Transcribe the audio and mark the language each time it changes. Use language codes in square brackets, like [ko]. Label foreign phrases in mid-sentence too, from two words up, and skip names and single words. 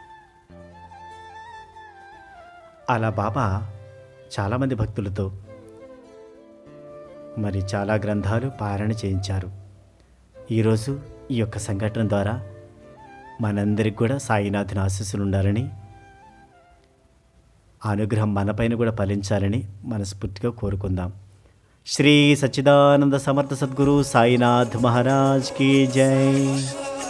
[te] అలా బాబా చాలామంది భక్తులతో మరి చాలా గ్రంథాలు పారాయణ చేయించారు. ఈరోజు ఈ యొక్క సంఘటన ద్వారా మనందరికి కూడా సాయినాథుని ఆశీస్సులు ఉండాలని, అనుగ్రహం మనపైన కూడా ఫలించాలని మనస్ఫూర్తిగా కోరుకుందాం. [hi] श्री सच्चिदानंद समर्थ सद्गुरु साईनाथ महाराज की जय।